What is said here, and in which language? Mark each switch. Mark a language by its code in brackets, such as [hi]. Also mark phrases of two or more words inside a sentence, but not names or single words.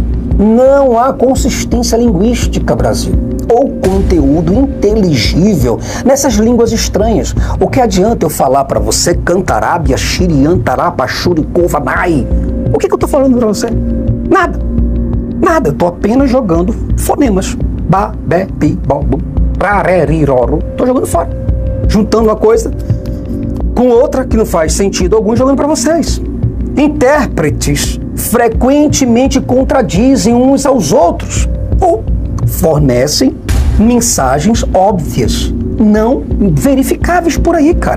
[pt] Não há consistência linguística, Brasil, ou conteúdo inteligível nessas línguas estranhas. O que adianta eu falar para você cantarábia, xiriantará, pachuricovanai? O que eu tô falando para você? Nada. Nada. Eu tô apenas jogando fonemas. Ba, be, pi, bo, bu, rareriroro. Tô jogando fora. Juntando uma coisa com outra que não faz sentido algum, jogando para vocês. Intérpretes frequentemente contradizem uns aos outros ou fornecem mensagens óbvias, não verificáveis por aí, cara.